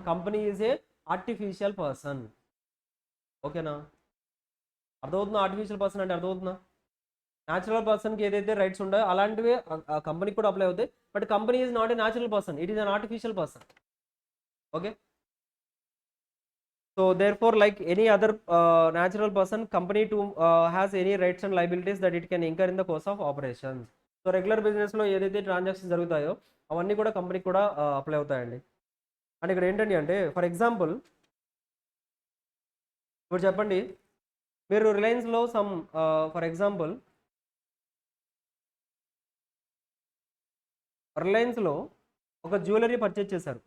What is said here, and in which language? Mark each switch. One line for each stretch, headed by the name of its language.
English: Company is a artificial person.
Telugu: ఓకేనా? అర్థమవుతుందా? Artificial person అంటే అర్థమవుతుందా? న్యాచురల్ పర్సన్కి ఏదైతే రైట్స్ ఉంటాయో అలాంటివే కంపెనీకి కూడా అప్లై అవుతాయి.
English: But company is not a natural person, it is an artificial person. Okay. So therefore like any other natural person, company to has any rights and liabilities that it can incur in the course of operations.
Telugu: So regular బిజినెస్లో ఏదైతే transactions జరుగుతాయో అవన్నీ కూడా కంపెనీకి కూడా apply అవుతాయండి. And ఇక్కడ ఏంటండి అంటే ఫర్ ఎగ్జాంపుల్ ఇప్పుడు చెప్పండి, మీరు రిలయన్స్లో ఫర్ ఎగ్జాంపుల్ రిలయన్స్లో ఒక జ్యువెలరీ పర్చేజ్ చేశారు.